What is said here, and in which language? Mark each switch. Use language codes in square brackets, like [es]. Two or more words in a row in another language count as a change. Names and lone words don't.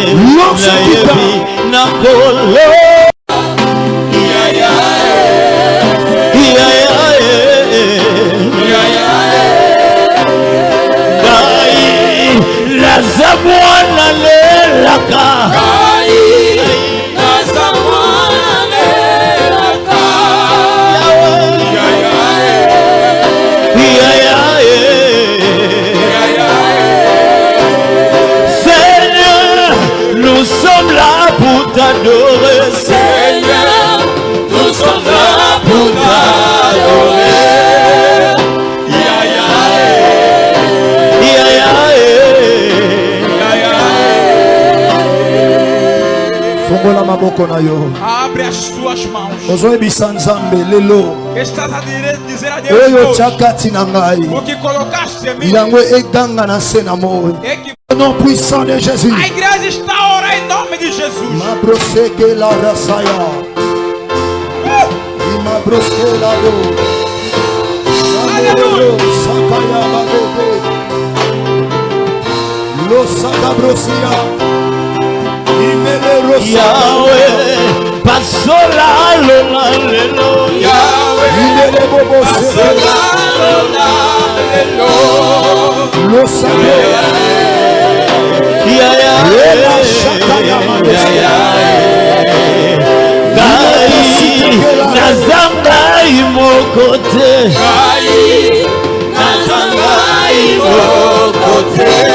[fr] Lorsque [ln] nayebi nakolo ngai naza mwana lelaka [fr] Seigneur, nous sommes là pour t'adorer. Seigneur, nous sommes là pour t'adorer. [ln] Fongola maboko na yo. [pt] Abre as tuas mãos. [ln] Ozoyebisa Nzambe lelo. [pt] Estás a dizer a [ln] Oyo [pt] Deus tia hoje, [ln] kati na ngai. [pt] o que colocaste em mim [ln] Yango eganga na se na moi. [pt] é que [fr] Au nom puissant de Jésus. [pt] a igreja está a orar em nome de Jesus. Mabroseke la rasaya. Imabroske la do. Aleluia. Sakaya babebe. Lo sakabrosia. Imele rosa. [ln] Yahweh, pasola lola lelo. Imele bobo sekela. Lo sakaya. Nazangai mokote, nazangai mokote,